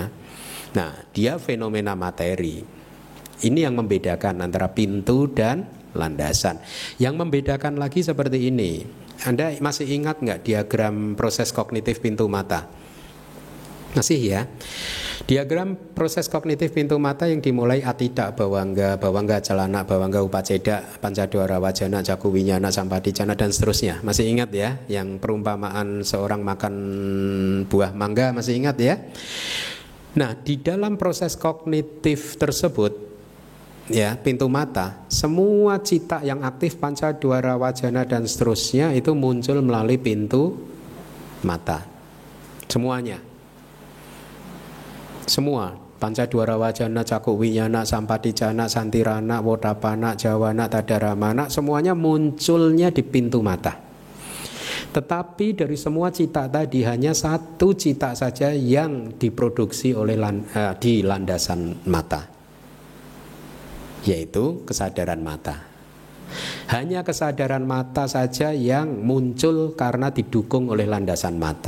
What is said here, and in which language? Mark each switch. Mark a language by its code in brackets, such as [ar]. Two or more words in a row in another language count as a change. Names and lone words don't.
[id] Nah, dia fenomena materi. Ini yang membedakan antara pintu dan landasan. Yang membedakan lagi seperti ini. Anda masih ingat nggak diagram proses kognitif pintu mata? Masih ya? Diagram proses kognitif pintu mata yang dimulai [pi] atida, bawangga, calana, bawangga upaceda, pancadwara wajana, caku winyana, sampadicana, [id] dan seterusnya. Masih ingat ya? Yang perumpamaan seorang makan buah mangga, masih ingat ya? Nah, di dalam proses kognitif tersebut, ya, pintu mata, semua cita yang aktif, [pi] pancadwara wajana [id] dan seterusnya itu muncul melalui pintu mata. Semuanya. Semua [pi] pancadwara wajana, caku winyana, sampadicana, santirana, wodapana, jawana, tadaramana, [id] semuanya munculnya di pintu mata. Tetapi dari semua cita tadi hanya satu cita saja yang diproduksi oleh di landasan mata, yaitu kesadaran mata. Hanya kesadaran mata saja yang muncul karena didukung oleh landasan mata.